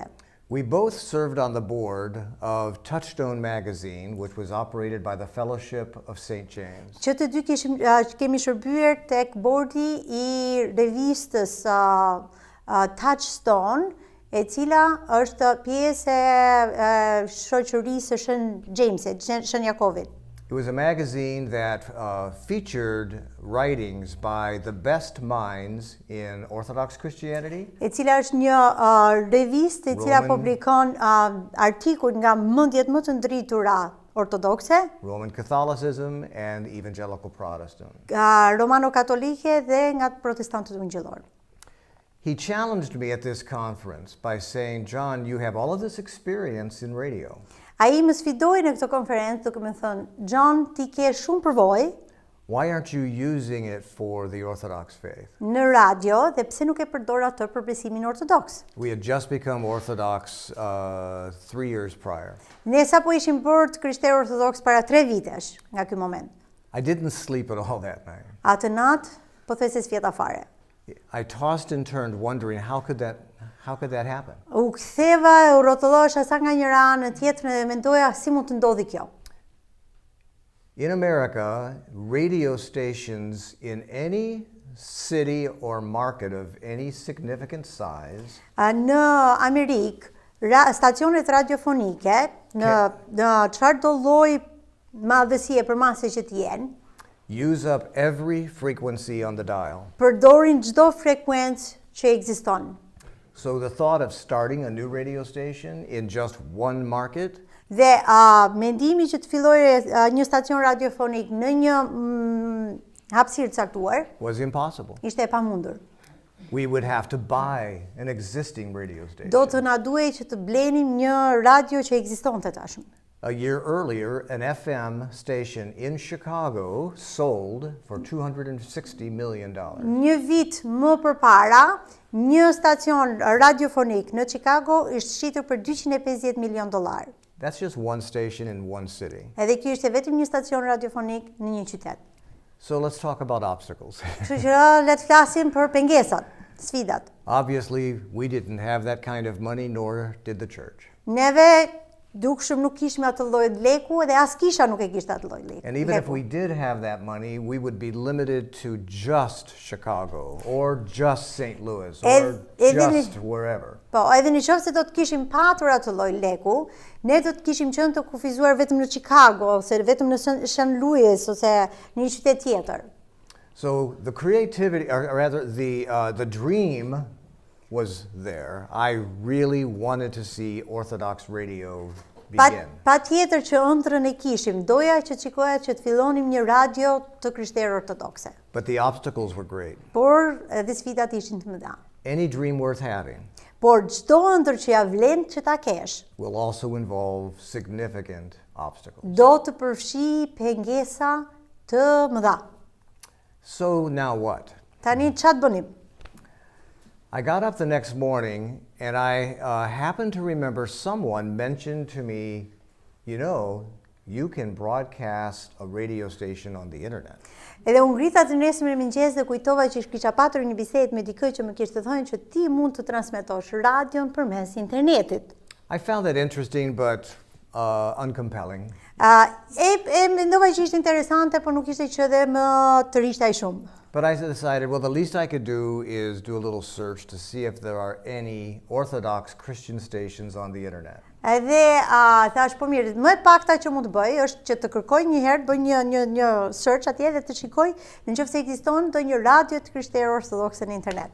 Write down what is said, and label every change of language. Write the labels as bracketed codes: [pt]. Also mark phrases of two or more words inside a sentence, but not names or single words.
[en] We both served on the board of Touchstone magazine, which was operated by the Fellowship of St. James. [sq] Që të dy kemi shërbyer tek bordi I revistës Touchstone, e cila është pjesë e shoqërisë së Shën Jamesit, Shën Jakovit. [en] It was a magazine that featured writings by the best minds in Orthodox Christianity. [sq] E cila është një revistë e cila publikon artikuj nga mendjet më të ndritura ortodokse, [en] Roman Catholicism and evangelical Protestant. [sq] Romano-katolike dhe nga protestantët ungjillor. [en] He challenged me at this conference by saying, John, you have all of this experience in radio. [sq] Ai më sfidoi në këtë konferencë duke më thënë, John, ti ke shumë përvojë. [en] Why aren't you using it for the Orthodox faith? [sq] Në radio dhe pse nuk e përdor atë për besimin ortodoks? [en] We had just become Orthodox 3 years prior. [sq] Ne sapo ishim bërë të krishterë ortodoks para 3 vitesh nga ky moment. [en] I didn't sleep at all that night. [sq] Atë natë pothuajse s'fjeta fare. [en] I tossed and turned wondering how could that happen? [sq] U ktheva, u rrotullohesha sa nga njëra anë tjetrën dhe mendoja si mund të ndodhi kjo. [en] In America, radio stations in any city or market of any significant size [sq] Në Amerikë, stacionet radiofonike në çfarëdo lloj madhësie për masë që të jenë, [en] use up every frequency on the dial. [sq] Përdorin çdo frekuencë që ekziston. [en] So the thought of starting a new radio station in just one market [sq] Dhe mendimi që të fillojë një stacion radiofonik në një hapësirë caktuar [en] was impossible. [sq] ishte e pamundur. [en] We would have to buy an existing radio station. [sq] Do të na duhej që të blenim një radio që ekzistonte tashmë. [en] A year earlier, an FM station in Chicago sold for $260 million. [sq] Një vit më përpara, një stacion radiofonik në Chicago ishte shitur për $250 milion. [en] That's just one station in one city. [sq] Edhe ky ishte vetëm një stacion radiofonik në një qytet. [en] So let's talk about obstacles. [sq] Kështu që le të flasim për pengesat, sfidat. [en] Obviously, we didn't have that kind of money, nor did the church. Neve dukshëm nuk kishme atë lloj leku dhe as kisha nuk e kishte atë lloj leku. And even if we did have that money, we would be limited to just Chicago or just St. Louis or just wherever. [sq] Po, edhe në qoftë se do të kishim patur atë lloj leku, ne do të kishim qenë të kufizuar vetëm në Chicago ose vetëm në St. Louis ose në një qytet tjetër. [en] So the creativity, or rather the dream was there. I really wanted to see Orthodox radio begin. [sq] Pa tjetër që ëndrrën e kishim, doja që shikoja që të fillonim një radio të krishterë ortodokse. [en] But the obstacles were great. [sq] Por edhe sfidat ishin të mëdha. [en] Any dream worth having [sq] Por çdo ëndër që ja vlen që ta kesh, [en] will also involve significant obstacles. [sq] do të përfshi pengesa të mëdha. [en] So now what? [sq] Tani çfarë bënim? [en] I got up the next morning and I happened to remember someone mentioned to me, you can broadcast a radio station on the internet. [sq] Edhe unë ngrita të nesër në mëngjes dhe kujtova që kisha patur një bisedë me dikë që më kishte thënë që ti mund të transmetosh radion përmes internetit. [en] I found that interesting but uncompelling. [sq] Mendova që ishte interesante, por nuk ishte që edhe më të rishtaj shumë. [en] But I decided, well, the least I could do is do a little search to see if there are any Orthodox Christian stations on the internet. [sq] Edhe thash, po mirë, më e pakta që mund të bëj është që të kërkoj një herë, bëj një search atje dhe të shikoj nëse ekziston ndonjë radio të krishterë ortodokse në internet.